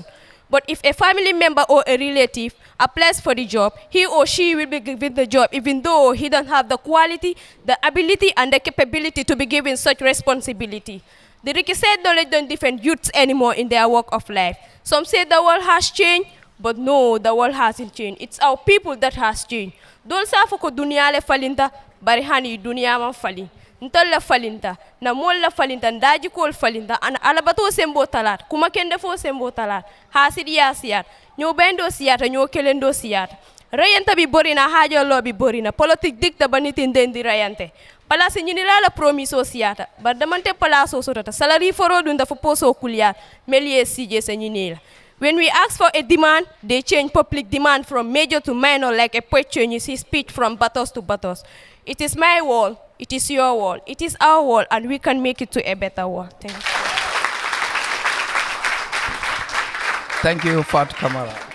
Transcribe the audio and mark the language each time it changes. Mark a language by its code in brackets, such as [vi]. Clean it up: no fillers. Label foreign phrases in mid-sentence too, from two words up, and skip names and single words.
[en] But if a family member or a relative applies for the job, he or she will be given the job even though he doesn't have the quality, the ability, and the capability to be given such responsibility. The requisite knowledge don't defend youths anymore in their walk of life. Some say the world has changed, but no, the world hasn't changed. It's our people that has changed. [man] Dol sa ko dunia le falinta, bari hani dunia man fali. Ntol la falinta, na mol la falinta, ndaji kol falinta, an alabato sembo talat, kuma kende fo sembo talat, hasidi ya siyat, nyo bendo siyata, nyo kelendo siyata. Rayanta bi borina, hajo lo bi borina, politik dikta banitin dendi rayante. Palasi nyini la promiso siyata, bardamante palaso sotata, salary foro dunda fo poso kuliat, melie sije se nyini la. [en] When we ask for a demand, they change public demand from major to minor like a poet changes his speech from battles to battles. It is my world, it is your world, it is our world, and we can make it to a better world. Thank you. Thank you, Fat Kamara.